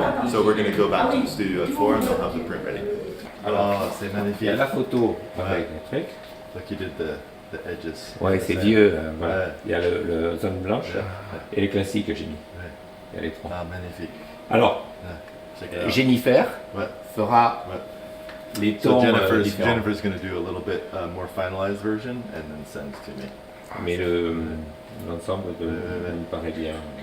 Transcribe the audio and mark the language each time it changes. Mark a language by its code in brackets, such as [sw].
[en] So we're going to go back to the studio at 4 and they'll have the print ready. [fr] Alors, c'est magnifique. Il y a la photo avec le truc. [en] Like you did the edges. [fr] Ouais, c'est vieux. Voilà. Il y a le zone blanche et les classiques que j'ai mis. Il y a les 3. Ah, magnifique. Alors, Jennifer fera les tons différents. [en] Jennifer's going to do a little bit more finalized version and then sends to me. [fr] Mais l'ensemble me paraît bien.